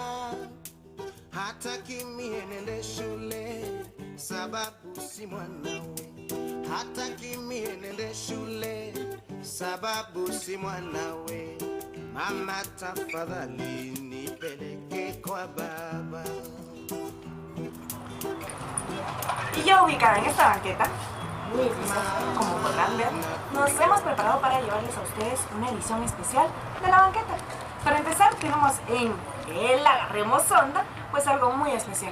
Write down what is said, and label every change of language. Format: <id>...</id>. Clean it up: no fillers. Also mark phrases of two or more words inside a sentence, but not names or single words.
<sw>Hata kimie nende shule sababu si mwanawe, hata kimie nende shule sababu si mwanawe. Mama tafadhali nipeleke kwa baba.</sw> <es>Y ya ubicada en esta banqueta, como podrán ver, nos hemos preparado para llevarles a ustedes una edición especial de la banqueta. Para empezar, tenemos en el Agarremos Onda, pues algo muy especial.</es>